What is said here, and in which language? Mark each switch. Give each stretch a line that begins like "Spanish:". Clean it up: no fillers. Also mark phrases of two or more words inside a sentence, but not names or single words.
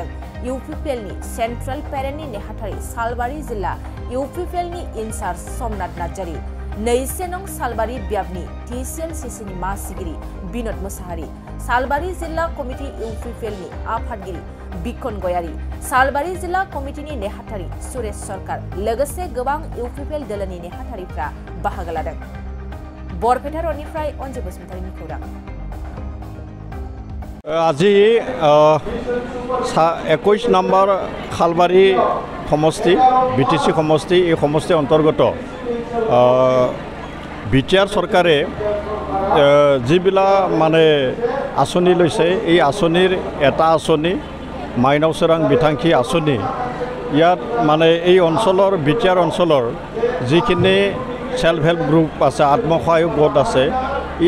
Bodo: इउपिपिएलनि सेन्ट्रेल पेरेन्टनि नेहाथारि सालबारि जिल्ला इउपिपिएलनि इनचार्ज समनाथ नार्जारी 2 नं सालबारि ब्याबनि TCLCCनि मासिगिरि बिनोद मुसाहारि सालबारि जिल्ला कमिटि इउपिपिएलनि आफादगिरि बिखन गयारी सालबारि जिल्ला कमिटिनि नेहाथारि सुरेश सरकार लोगोसे गोबां इउपिपिएल दोलोनि नेहाथारिफ्रा बाहागो लादों बरपेटा रडनिफ्राय अन्जु बसुमतारीनि खौरां
Assamese: আজি 21 নম্বৰ খালবাৰী সমষ্টি বিটিসি সমষ্টি এই সমষ্টি অন্তৰ্গত Btr सरकारे যিবিলাক মানে আঁচনি লৈছে এই আঁচনিৰ এটা আঁচনি মাইনাও সোৰাং বিথাংখি আঁচনি ইয়াত মানে এই অঞ্চলৰ Btr অঞ্চলৰ যিখিনি
English: self help group
Assamese: আছে আত্মসহায়ক গোট আছে এই